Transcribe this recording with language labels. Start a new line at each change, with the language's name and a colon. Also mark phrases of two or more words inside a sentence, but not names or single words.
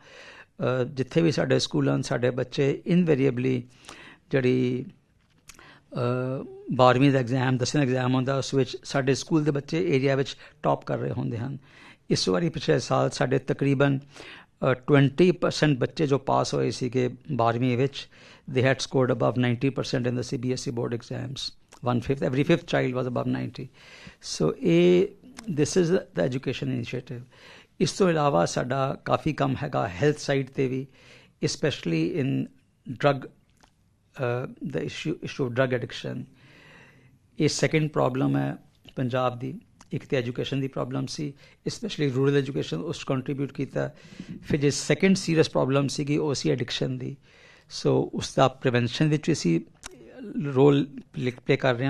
Punjabi: ਜਿੱਥੇ ਵੀ ਸਾਡੇ ਸਕੂਲਾਂ ਸਾਡੇ ਬੱਚੇ ਇਨਵੇਰੀਏਬਲੀ ਜਿਹੜੀ 12ਵੀਂ ਦਾ ਐਗਜ਼ਾਮ 10ਵੀਂ ਦਾ ਐਗਜ਼ਾਮ ਹੁੰਦਾ ਉਸ ਵਿੱਚ ਸਾਡੇ ਸਕੂਲ ਦੇ ਬੱਚੇ ਏਰੀਆ ਵਿੱਚ ਟੌਪ ਕਰ ਰਹੇ ਹੁੰਦੇ ਹਨ। ਇਸ ਵਾਰੀ ਪਿਛਲੇ ਸਾਲ ਸਾਡੇ ਤਕਰੀਬਨ 20% ਬੱਚੇ ਜੋ ਪਾਸ ਹੋਏ ਸੀਗੇ 12ਵੀਂ ਵਿੱਚ,
English: they had scored above 90% in the CBSE board exams. 1/5, every fifth child was above 90. So this is the education initiative.
Punjabi: ਇਸ ਤੋਂ ਇਲਾਵਾ ਸਾਡਾ ਕਾਫੀ ਕੰਮ ਹੈਗਾ
English: health side
Punjabi: 'ਤੇ ਵੀ,
English: especially in the issue of drug addiction.
Punjabi: ਇਹ
English: second problem
Punjabi: ਹੈ ਪੰਜਾਬ ਦੀ। ਇੱਕ ਤਾਂ ਐਜੂਕੇਸ਼ਨ ਦੀ ਪ੍ਰੋਬਲਮ ਸੀ,
English: specially rural education
Punjabi: ਉਸ ਕੰਟਰੀਬਿਊਟ ਕੀਤਾ। ਫਿਰ ਜੇ
English: second serious problem
Punjabi: ਸੀਗੀ ਉਹ ਸੀ ਐਡਿਕਸ਼ਨ ਦੀ। ਸੋ ਉਸ ਦਾ ਪ੍ਰੀਵੈਂਸ਼ਨ ਵਿੱਚ ਅਸੀਂ
English: role play
Punjabi: ਕਰ ਰਹੇ ਹਾਂ।